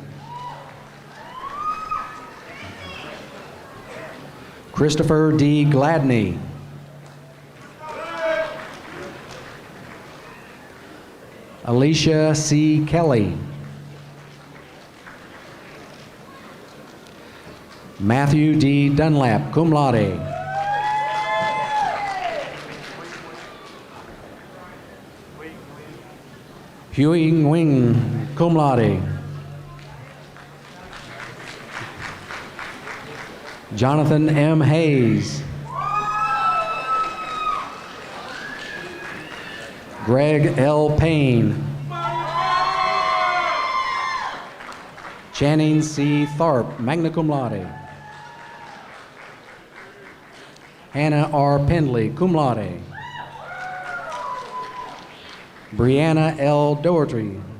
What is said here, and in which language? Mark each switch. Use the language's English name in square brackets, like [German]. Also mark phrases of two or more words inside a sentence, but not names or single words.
[English] Christopher D. Gladney. Alicia C. Kelly. Matthew D. Dunlap, [Latin] cum laude. [English] Huey Wing, [Latin] cum laude. [English] Jonathan M. Hayes. Greg L. Payne. Channing C. Tharp, [Latin] magna cum laude. [English] Hannah R. Pendley, [Latin] cum laude. [English] Brianna L. Doherty.